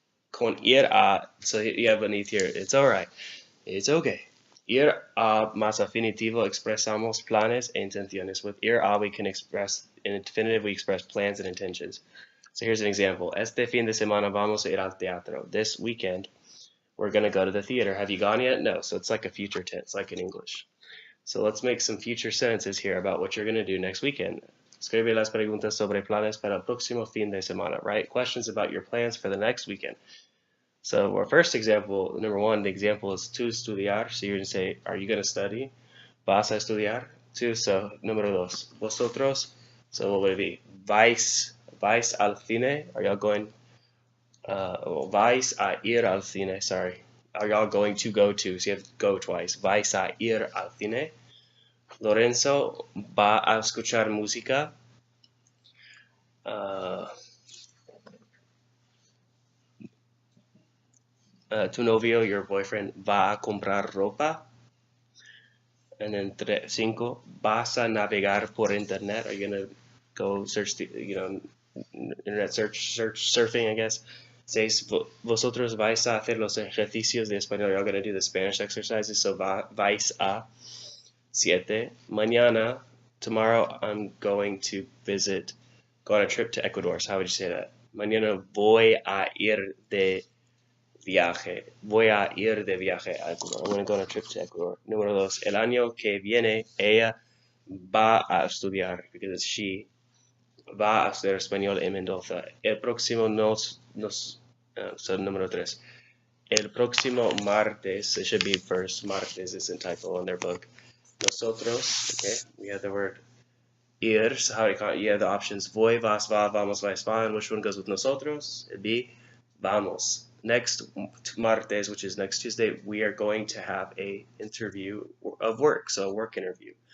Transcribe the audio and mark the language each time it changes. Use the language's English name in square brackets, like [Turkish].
[Spanish] Con ir a, [English] so you have beneath here. It's alright. It's okay. [Spanish] Ir a más afinitivo expresamos planes e intenciones. [English] With ir a, we can express, in infinitive, we express plans and intentions. So here's an example. [Spanish] Este fin de semana vamos a ir al teatro. [English] This weekend, we're going to go to the theater. Have you gone yet? No. So it's like a future tense, like in English. So let's make some future sentences here about what you're going to do next weekend. [Spanish] Escribe las preguntas sobre planes para el próximo fin de semana, right? [English] Questions about your plans for the next weekend. So our first example, number 1, the example is [Spanish] tu estudiar. [English] So you're going to say, are you going to study? [Spanish] Vas a estudiar. [English] Tu, so número 2, vosotros. So what would it be? [Spanish] Vais al cine. [English] Are y'all going? [Spanish] Vais a ir al cine, sorry. [English] Are y'all going to go to? So you have to go twice. [Spanish] Vais a ir al cine. Lorenzo va a escuchar música. Tu novio, [English] your boyfriend, [Spanish] va a comprar ropa. [English] And then 5, [Spanish] vas a navegar por internet. [English] Are you gonna go search internet surfing, I guess. [Spanish] 6, vosotros vais a hacer los ejercicios de español. [English] You're gonna do the Spanish exercises. So vais a. 7, mañana, tomorrow, I'm going to go on a trip to Ecuador. So how would you say that? [Spanish] Mañana voy a ir de viaje. Voy a ir de viaje a Ecuador. [English] I'm going to go on a trip to Ecuador. [Spanish] Número 2, el año que viene, ella va a estudiar, [English] because it's she, [Spanish] va a estudiar español en Mendoza. El próximo so número 3. [English] El próximo martes, it should be first, martes isn't typo on their book. Nosotros, okay, we have the word ir, so how do you call it? You have the options voy, vas, va, vamos, vais, van. Which one goes with nosotros? It'd be vamos. Next martes, which is next Tuesday, we are going to have a interview of work, so a work interview.